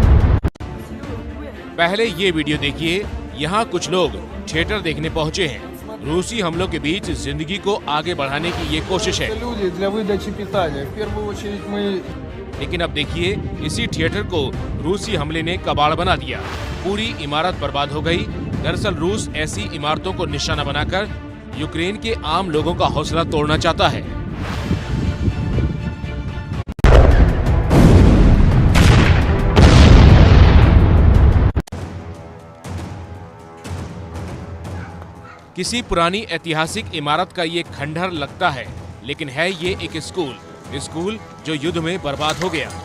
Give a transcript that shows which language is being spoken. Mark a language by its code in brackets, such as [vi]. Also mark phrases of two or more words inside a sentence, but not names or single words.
[hi] पहले ये वीडियो देखिए। यहाँ कुछ लोग थिएटर देखने पहुंचे हैं। रूसी हमलों के बीच जिंदगी को आगे बढ़ाने की ये कोशिश है। [ru] Люди для выдачи питания. В первую очередь мы [hi] लेकिन अब देखिए, इसी थिएटर को रूसी हमले ने कबाड़ बना दिया। पूरी इमारत बर्बाद हो गई। दरअसल रूस ऐसी इमारतों को निशाना बनाकर यूक्रेन के आम लोगों का हौसला तोड़ना चाहता है। किसी पुरानी ऐतिहासिक इमारत का ये खंडहर लगता है, लेकिन है ये एक स्कूल जो युद्ध में बर्बाद हो गया।